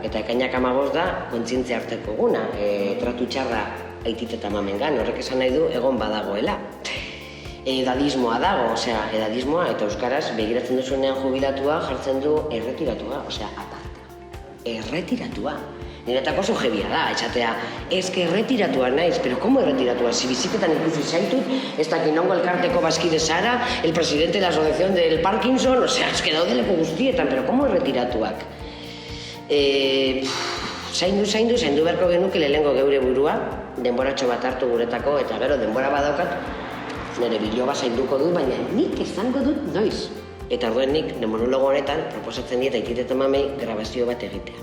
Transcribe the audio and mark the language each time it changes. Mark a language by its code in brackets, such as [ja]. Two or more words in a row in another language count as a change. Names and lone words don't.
[eu] Eta ekainak 15 da kontzientzia harteko guna. Tratu txarra aitit eta mamengan, horrek esan nahi du egon badagoela. Edadismoa dago, osea, edadismoa eta euskaraz begiratzen duzunean jubilatua jartzen du erretiratua, osea, aparta. Erretiratua. Niretako oso jebia da, esatea, eske erretiratua naiz, [es] pero como erretiratua? [eu] Si biziketan ikusi zaitut, ez dakit nongo elkarteko bazkide zara, [es] el presidente de la asociación del Parkinson, [eu] osea, eske daude leku guztietan, [es] pero como erretiratuak? [eu] Zaindu beharko genuke lehengo geure burua, denboratxo bat hartu guretako, eta gero denbora badaukat, nire biloba zainduko dut, baina nik esango dut noiz. Eta orduen nik, monologo honetan, proposatzen dieta Aitit eta mamei grabazio bat egitea.